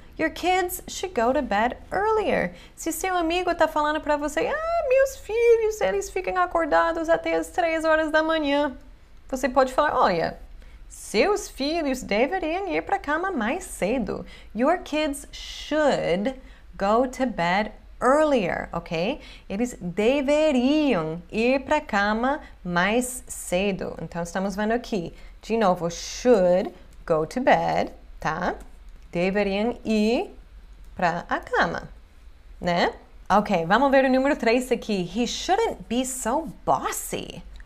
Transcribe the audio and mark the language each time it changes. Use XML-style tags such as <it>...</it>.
<en>Your kids should go to bed earlier.</en> <pt>Se seu amigo está falando para você, meus filhos, eles ficam acordados até as 3 horas da manhã. Você pode falar, olha, seus filhos deveriam ir para a cama mais cedo.</pt> <en>Your kids should go to bed earlier, ok?</en> <pt>Eles deveriam ir para a cama mais cedo. Então, estamos vendo aqui, de novo, should go to bed, tá? Deveriam ir para a cama, né? Ok, vamos ver o número 3 aqui.</pt> <en>He shouldn't be so bossy.</en>